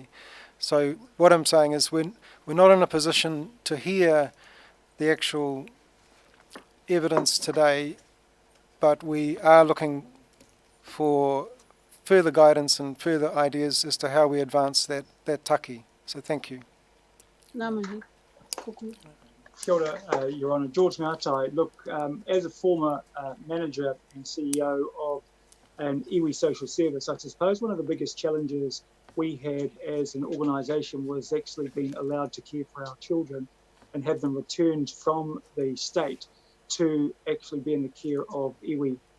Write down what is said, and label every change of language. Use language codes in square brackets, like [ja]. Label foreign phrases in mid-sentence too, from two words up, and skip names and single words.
[en] So what I'm saying is we're not in a position to hear the actual evidence today, but we are looking for further guidance and further ideas as to how we advance that taki. So thank you. [mi] Ngā mihi. Kuku. Kia ora, [en] Your Honour. George Ngatai. Look, as a former manager and CEO of an iwi social service, I suppose one of the biggest challenges we had as an organisation was actually being allowed to care for our children and have them returned from the state to actually be in the care of iwi.